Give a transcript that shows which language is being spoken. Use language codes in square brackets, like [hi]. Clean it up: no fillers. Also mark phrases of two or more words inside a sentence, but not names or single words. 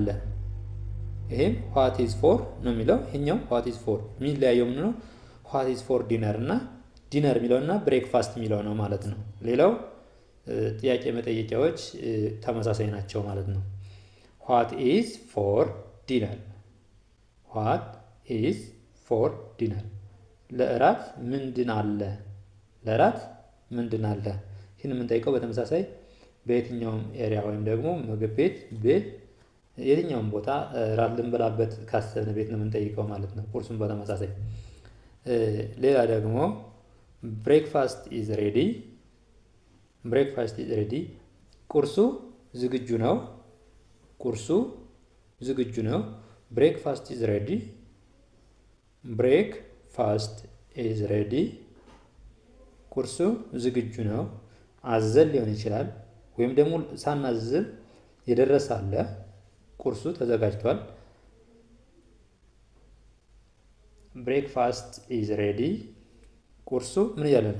[am] ይሄም [en] what is for [am] ነው የሚለው። ይሄኛው [en] what is for [am] የሚለያየው ምን ነው? [en] what is for dinner [am] እና ዲነር የሚለውና ብሬክፋስት የሚለው ነው ማለት ነው። ሌላው ጥያቄ መጠየቂያዎች ተመሳሳይ ናቸው ማለት ነው። [en] what is for dinner what is for dinner [am] ለእራት ምንድን አለ? ለእራት ምንድን አለ? ይህን የምንጠይቀው በተመሳሳይ በየትኛውም ኤሪያ ወይም ደግሞ ምግብ ቤት የትኛውም ቦታ እራት ልንበላበት ካሰብን ቤት ነው የምንጠይቀው ማለት ነው። ቁርሱን በተመሳሳይ ሌላ ደግሞ [en] breakfast is ready breakfast is ready [am] ቁርሱ ዝግጁ ነው። ቁርሱ ዝግጁ ነው። [en] breakfast is ready breakfast is ready [am] ቁርሱ ዝግጁ ነው። አዘን ሊሆን ይችላል፣ ወይም ደግሞ ሳናዝም የደረሰ አለ። ቁርሱ ተዘጋጅቷል። [en] breakfast is ready። [am] ቁርሱ ምን እያለ ነው?